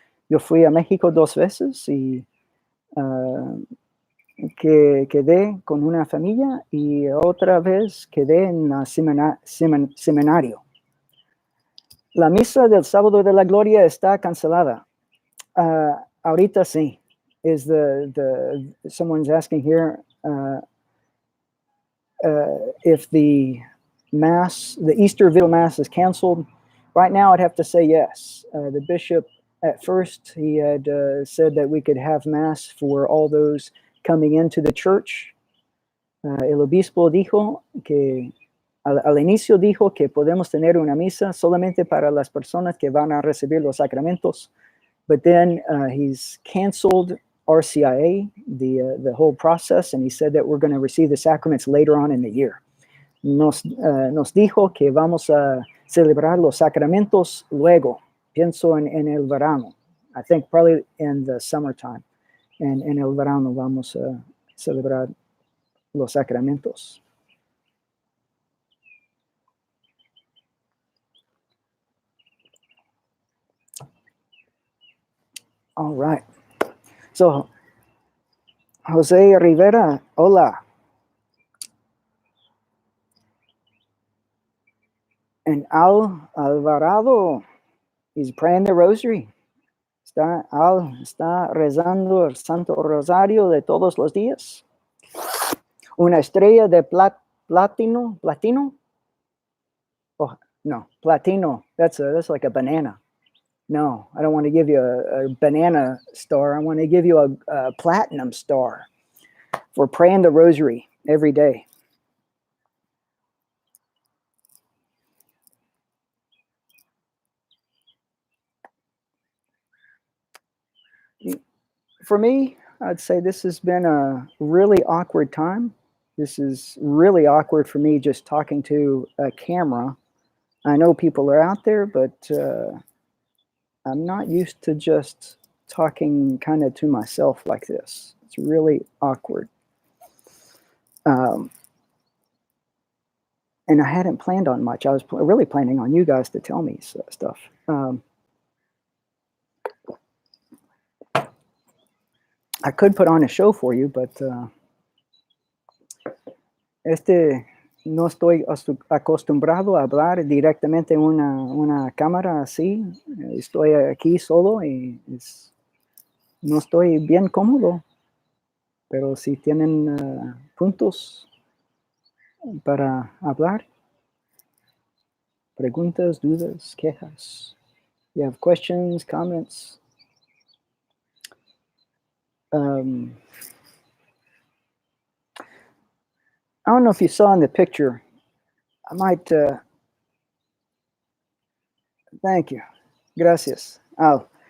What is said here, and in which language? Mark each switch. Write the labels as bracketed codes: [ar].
[es] Yo fui a México 2 veces y que quedé con una familia y otra vez quedé en el seminario. La misa del Sábado de la Gloria está cancelada. Ahorita sí. [en] Is someone's asking here if the Mass, the Easter Vigil Mass is canceled. Right now, I'd have to say yes. The bishop, at first, he had said that we could have Mass for all those coming into the church. [es] El obispo dijo que, al inicio dijo que podemos tener una misa solamente para las personas que van a recibir los sacramentos. [en] But then he's canceled RCIA, the whole process, and he said that we're going to receive the sacraments later on in the year. [es] Nos dijo que vamos a celebrar los sacramentos luego. Pienso en el verano. [en] I think probably in the summertime. [es] And en el verano vamos a celebrar los sacramentos. [en] All right. So, Jose Rivera, hola. And Alvarado is praying the rosary. [es] Está rezando el Santo Rosario de todos los días. Una estrella de platino. [en] Oh, no, platino. That's like a banana. No, I don't want to give you a banana star. I want to give you a platinum star for praying the rosary every day. For me, I'd say this has been a really awkward time. This is really awkward for me just talking to a camera. I know people are out there, but I'm not used to just talking kind of to myself like this. It's really awkward. And I hadn't planned on much. I was really planning on you guys to tell me stuff. I could put on a show for you, but [es] no estoy acostumbrado a hablar directamente en una cámara así. Estoy aquí solo y no estoy bien cómodo. Pero si tienen puntos para hablar, preguntas, dudas, quejas. [en] You have questions, comments. I don't know if you saw in the picture. I might. Thank you. Gracias. Oh.